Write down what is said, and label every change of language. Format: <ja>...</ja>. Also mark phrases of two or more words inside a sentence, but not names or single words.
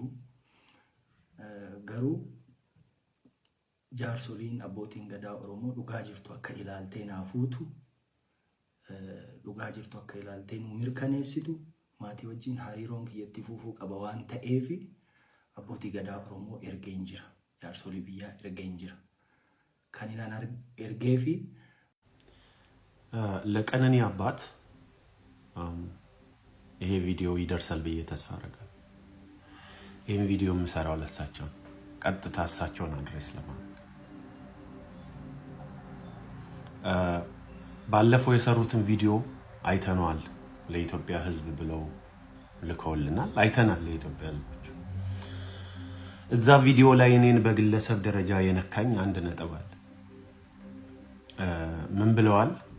<om>Garuu jaarsoliin abbootiin gadaa Oromoo dhugaa jirtu akka ilaaltee naafuutu, dhugaa jirtu akka ilaaltee nu mirkaneessitu, maatii wajjin hariiroon kiyyatti fuufuu qaba waan ta'eef abbootii gadaa Oromoo ergeen jira, jaarsolii biyyaa ergeen jira. Kan inaan ergeefi</om> <am>ለቀነኒ አባት ይሄ ቪዲዮ ይደርሳል ብዬ ተስፋ አደርጋለሁ። ይሄን ቪዲዮ የምሰራው ለሳቸው ቀጥታ እሳቸውን አድሬስ ለማድረግ ባለፈው የሰሩትን ቪዲዮ አይተነዋል። ለኢትዮጵያ ሕዝብ ብለው ልከውልናል። አይተናል ለኢትዮጵያ ሕዝቦች። እዛ ቪዲዮ ላይ እኔን በግለሰብ ደረጃ የነካኝ አንድ ነጥብ አለ። ምን ብለዋል?</am>